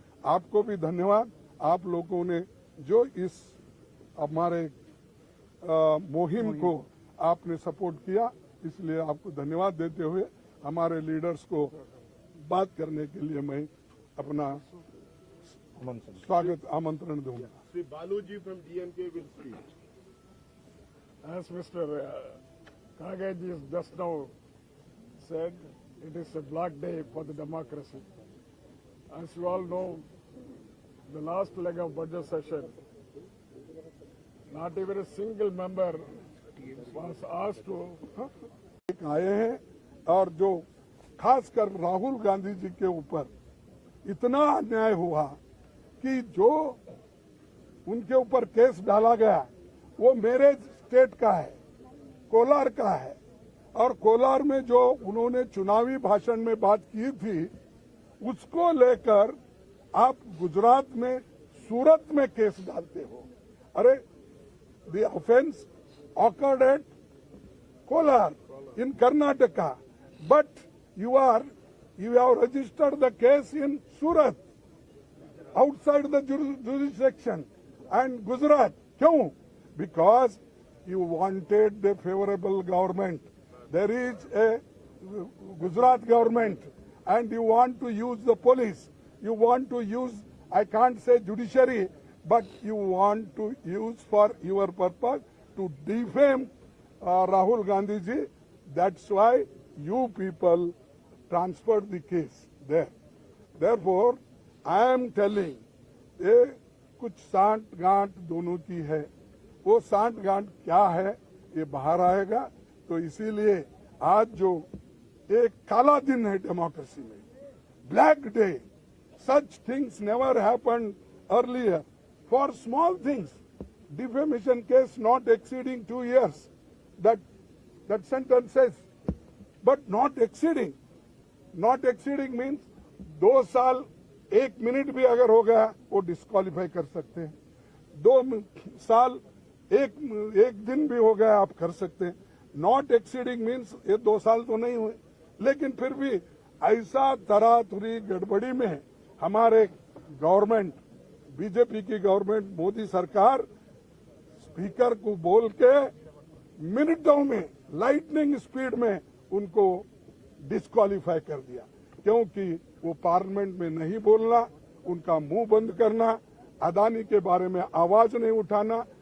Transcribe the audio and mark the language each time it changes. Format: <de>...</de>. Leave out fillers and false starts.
<hi>आपको भी धन्यवाद, आप लोगों ने जो इस हमारे मुहिम को आपने सपोर्ट किया, इसलिए आपको धन्यवाद देते हुए हमारे लीडर्स को बात करने के लिए मैं अपना स्वागत आमंत्रण दूंगा।</hi> <en>Sri Baluji from DMK will speak. As Mr. Kagaj just now said, it is a black day for the democracy. As you all know, the last leg of budget session, not even a single member was asked to.</en> <hi>आए हैं और जो खासकर राहुल गांधी जी के ऊपर इतना अन्याय हुआ कि जो उनके ऊपर केस डाला गया वो मेरे स्टेट का है, कोलार का है, और कोलार में जो उन्होंने चुनावी भाषण में बात की थी उसको लेकर आप गुजरात में, सूरत में केस डालते हो।</hi> <en>अरे the offence occurred at Kolar in Karnataka, but you have registered the case in Surat, outside the jurisdiction, and Gujarat.</en> <hi>Kyun?</hi> <en>Because you wanted the favorable government. There is a Gujarat government, and you want to use the police. You want to use, I can't say judiciary, but you want to use for your purpose to defame Rahul Gandhi ji. That's why you people transferred the case there. Therefore, I am telling,</en> <hi>ये कुछ सांठ गांठ दोनों की है, वो सांठ गांठ क्या है ये बाहर आएगा। तो इसीलिए आज जो एक काला दिन है डेमोक्रेसी में, black day,</hi> <en>such things never happened earlier. For small things, defamation case not exceeding 2 years, that sentence says, but not exceeding. Not exceeding means</en> <hi>2 साल 1 मिनट भी अगर हो गया वो डिस्क्वालीफाई कर सकते हैं, 2 साल 1 दिन भी हो गया आप कर सकते हैं।</hi> <en>not exceeding means</en> <hi>ये 2 साल तो नहीं हुए, लेकिन फिर भी ऐसा तरातुरी गड़बड़ी में हमारे गवर्नमेंट, बीजेपी की गवर्नमेंट, मोदी सरकार स्पीकर को बोल के मिनटों में, लाइटनिंग स्पीड में उनको डिस्क्वालीफाई कर दिया, क्योंकि वो पार्लियामेंट में नहीं बोलना, उनका मुंह बंद करना, अदानी के बारे में आवाज नहीं उठाना।</hi>